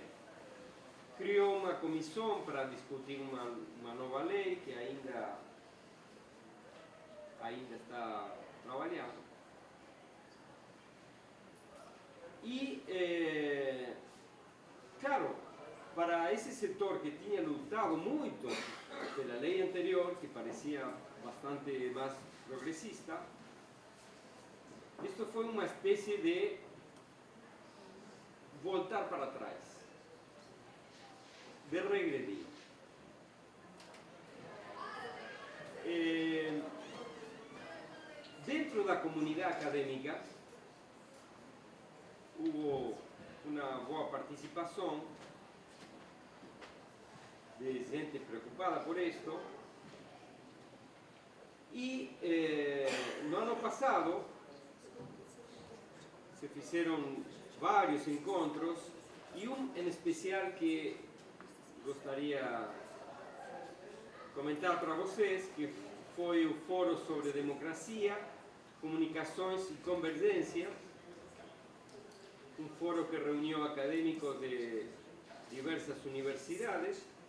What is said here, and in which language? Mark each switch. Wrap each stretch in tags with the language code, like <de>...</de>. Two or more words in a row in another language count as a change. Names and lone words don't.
<pt>Criou uma comissão para discutir uma nova lei que ainda está trabalhando. E, claro, para esse setor que tinha lutado muito pela lei anterior, que parecia bastante</pt> <es>más progresista, esto fue una especie de</es> <pt>voltar para atrás, de regredir.</pt> <es>Dentro de la comunidad académica hubo una buena participación de gente preocupada por esto.</es> <pt>Y no ano pasado</pt> <es>se hicieron varios</es> <pt>encontros</pt> <es>y un en especial</es> <pt>que gostaria comentar para vocês, que foi o Foro sobre Democracia, Comunicações e Convergência, um foro que reuniu acadêmicos de diversas universidades.</pt>